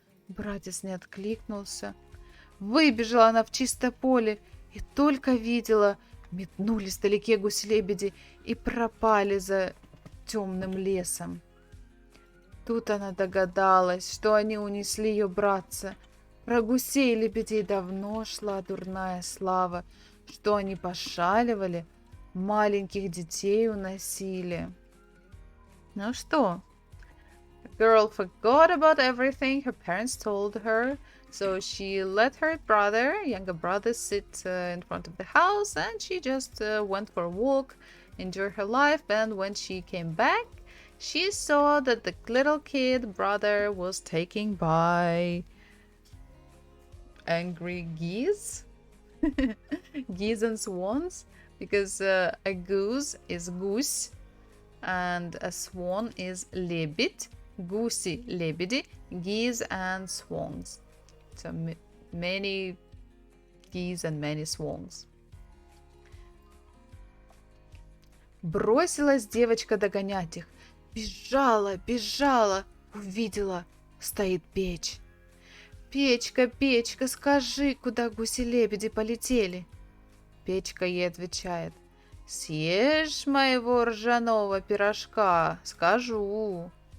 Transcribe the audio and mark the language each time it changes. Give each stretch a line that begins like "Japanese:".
Russian: Братец не откликнулся. Выбежала она в чистое поле и только видела, метнулись вдалеке гуси-лебеди и пропали за темным лесом. Тут она догадалась, что они унесли ее братца. Про гусей и лебедей давно шла дурная слава, что они пошаливали, маленьких детей уносили. Ну что?
English: The girl forgot about everything her parents told her, so she let her younger brother, sit in front of the house, and she just went for a walk, enjoyed her life, and when she came back, she saw that the little kid brother was taken by angry geese, geese and swans, because a goose is goose and a swan is
Russian: лебедь, гуси, лебеди,
English: geese and swans. So many geese and many swans.
Russian: Бросилась девочка догонять их. Бежала, бежала, Увидела, стоит печь. «Печка, печка, скажи, куда гуси-лебеди полетели?» Печка ей отвечает: «Съешь моего ржаного пирожка, скажу».